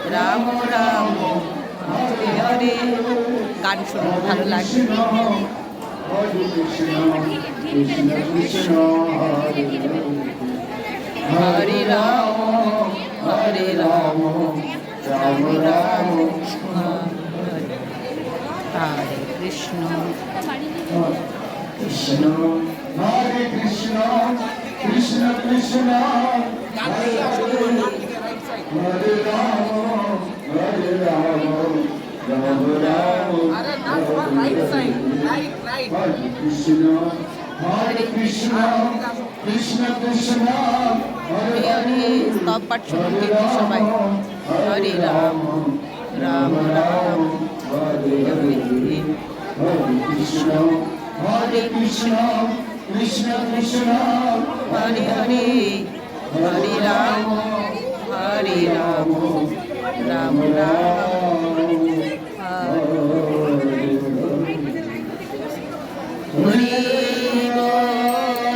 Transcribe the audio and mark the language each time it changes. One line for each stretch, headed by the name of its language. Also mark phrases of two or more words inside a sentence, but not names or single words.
Sanskrit: রাম রাম হরে হরে।
Bangla: গান শুনতে ভালো লাগবে।
Sanskrit: হরে রাম হরে রাম রাম রাম হরে হরে কৃষ্ণ কৃষ্ণ Hare Krishna, Krishna Krishna, Hare Rama, Hare Rama, Rama Rama, Hare Krishna, Hare Krishna, Krishna Krishna, হরে হরে।
Bangla: স্তব পাঠ শুরু করতে সবাই।
Sanskrit: হরে রাম রাম রাম হরে হরে। Hare Krishna, Hare Krishna, Krishna Krishna, হরে হরে। হরে রাম হরে রাম রাম রাম হরে বল।